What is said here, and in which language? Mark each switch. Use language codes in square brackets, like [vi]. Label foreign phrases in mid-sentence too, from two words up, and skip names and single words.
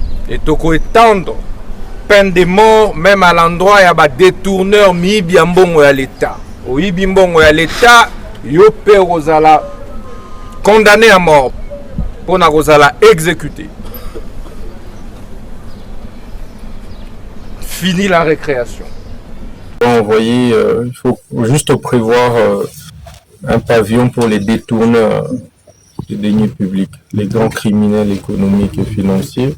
[fr] et toko étendre peine de mort même à l'endroit ya ba détourneur [ln] miyibi ya mbongo ya [fr] l'État. [ln] Oyibi mbongo ya l'État, yo pe kozala [fr] condamné à mort pour [ln] na kozala exécuté. [fr] Fini la récréation. Vous voyez, il faut juste prévoir un pavillon pour les détourneurs des deniers publics, les grands criminels économiques et financiers.